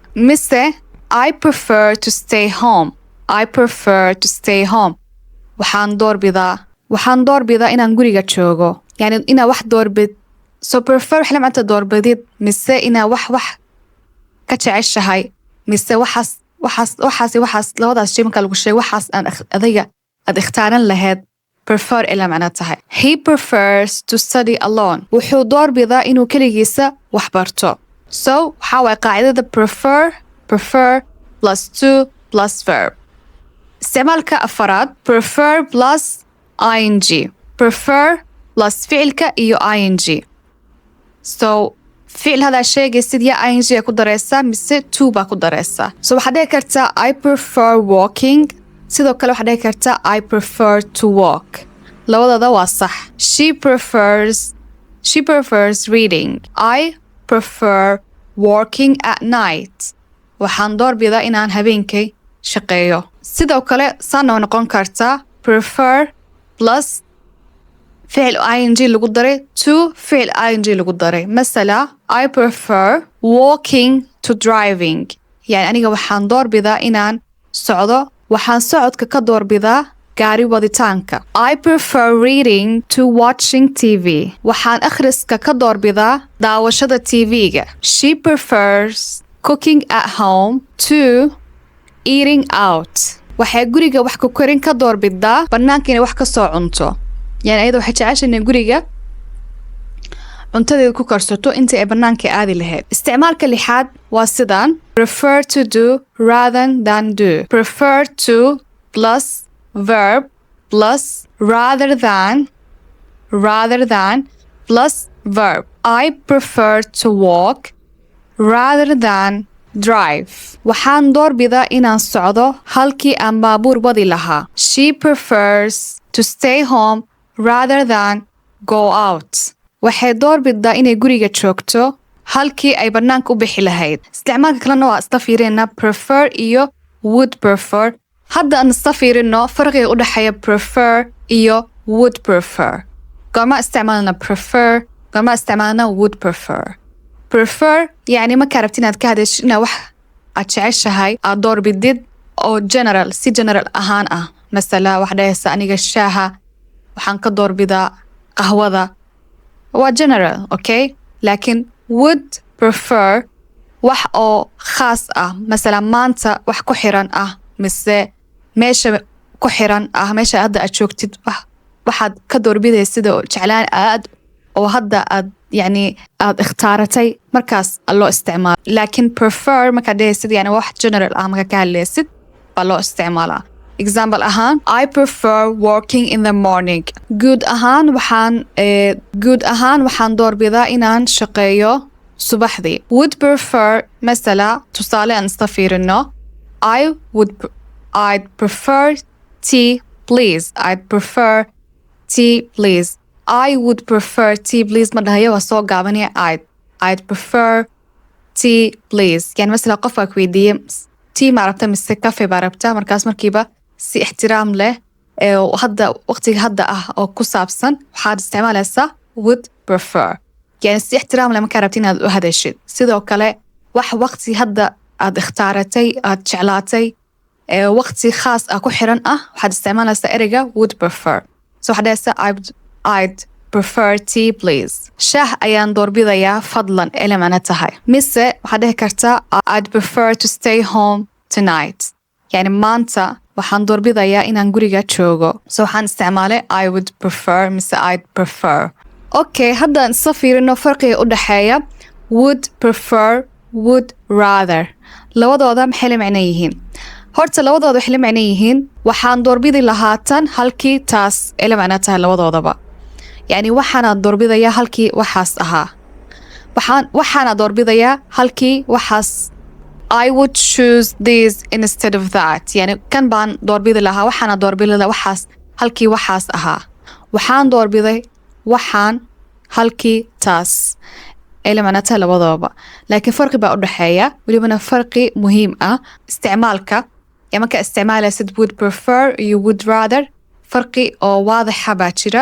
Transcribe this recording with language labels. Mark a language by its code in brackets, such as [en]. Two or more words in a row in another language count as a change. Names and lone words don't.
[en] mise I prefer to stay home. [so] waxaan doorbidaa inaan guriga joogo. yani inaa wax doorbid. prefer waxay la macnata doorbidid mise inaa wax ka jeceshahay mise waxaas labadaas shay markaa lagu sheego waxaas adiga aad ikhtaaran lahayd prefer ila macno tahay. [en] he prefers to study alone. [so] wuxuu doorbidaa inuu keligiisa wax barto. waxaa waay qaacidada [en] prefer plus to plus verb. [so] isticmaalka afaraad [en] prefer plus ing. prefer plus [so] ficilka iyo ing. ficil hadaa sheegaysid ya ing a ku daraysaa mise to baa ku daraysaa. waxaad dhihi kartaa [en] I prefer walking. [so] sidoo kale waxaad dhihi kartaa [en] I prefer to walk. [so] labadooda waa sax. [en] she prefers reading. I prefer working at night. [so] waxaan doorbidaa inaan habeenkay shaqeeyo. sidoo kale saana noqon kartaa [en] prefer plus [so] ficil ing lagu daray to ficil ing lagu daray. [en] masala I prefer walking to driving. [so] yani aniga waxaan doorbidaa inaan socdo, waxaan socodka ka doorbidaa gaari waditaanka. [en] I prefer reading to watching TV. [so] waxaan akhriska ka doorbidaa daawashada TV-ga. [en] she prefers cooking at home to eating out. [so] waxay guriga wax ku karin ka doorbidaa bannaanka inay wax ka soo cunto. yani ayada waxay jeceshahay inay guriga cuntadeeda ku karsato intii ay bannaanka aadi lahayd. Isticmaalka lixaad waa sidaan: [en] prefer to do rather than do. Prefer to plus verb plus rather than plus verb. I prefer to walk rather than drive. [so] Waxaan doorbidaa inaan socdo halkii aan baabuur wadi lahaa. [en] She prefers to stay home rather than go out. [so] Waxay doorbidaa inay guriga joogto halkii ay bannaanka u bixi lahayd. Isticmaalka kalena waa isla fiirina prefer iyo [en] would prefer. [so] Hadda aan isla fiirino farqiga u dhaxeeya prefer iyo [en] would prefer. [so] Goorma isticmaalna prefer, goorma isticmaalna [en] would prefer. [so] Prefer يعني markaa rabtid inaad ka hadashid inaad wax aad jeceshahay aad doorbidid oo general, si general ahaan ah. Masala wax dhahaysa aniga shaaha waxaan ka doorbidaa qahwada. waa general, okay? laakiin [en] would prefer [so] wax oo khaas ah. Masala maanta wax ku xiran ah mise meesha ku xiran ah, meesha hadda aad joogtid waxaad ka doorbidaysid oo jeclaan aad oo hadda aad يعني aad ikhtaaratay markaas loo isticmaalo. laakiin prefer markaad dhahaysid yani wax general ah markaa ka hadlaysid baa loo isticmaalaa. example ahaan, [en] I prefer working in the morning. [so] guud ahaan waxaan doorbidaa inaan shaqeeyo subaxdii. [en] would prefer [so] masala tusaale aan isla fiirino. [en] I'd prefer tea please. I'd prefer tea please. I would prefer tea please [so] ma dhahayo waa soo gaabanaya [en] I'd prefer tea please. [so] yani masala qof baa ku weydiiye tea ma rabta mise cafe baa rabta, markaas markiiba si ixtiraam leh hadda waqtiga hadda ah oo ku saabsan waxaad isticmaalaysaa [en] would prefer. [so] yani si ixtiraam leh markaa rabta inaad u hadashid. sidoo kale wax waqti hadda aad ikhtaaratay aad jeclaatay waqti khaas ah ku xiran ah waxaad isticmaalaysaa ereyga [en] would prefer. [so] so waxaad dhahaysaa [en] I'd prefer tea please. [so] shaah ayaan doorbidayaa fadlan elemana tahay. mise waxaad dhihi kartaa [en] I'd prefer to stay home tonight. [so] yani maanta waxaan doorbidayaa inaan guriga joogo. so waxaan isticmaalay [en] I would prefer [so] mise [en] I'd prefer. [so] okay, haddaan isla fiirino farqiga u dhaxeeya [en] would prefer, would rather. [so] labadooda maxay la macno yihiin? horta labadooda waxay la macno yihiin waxaan doorbidi lahaatan halkii taas ay la macno tahay labadoodaba. yani waxaanaad doorbidayaa halkii waxaas ahaa. waxaanaad doorbidayaa halkii waxaas. [en] I would choose this instead of that. [so] yani kan baan doorbidi lahaa waxaanaad doorbidi lahaa waxaas halkii waxaas ahaa. waxaan doorbiday waxaan halkii taas ay la macno tahay labadoodaba. laakiin farqi baa u dhaxeeya, welibana farqi muhiim ah. isticmaalka markaa isticmaalaysid [en] would prefer [so] iyo [en] would rather [so] farqi oo waadaxa baa jira.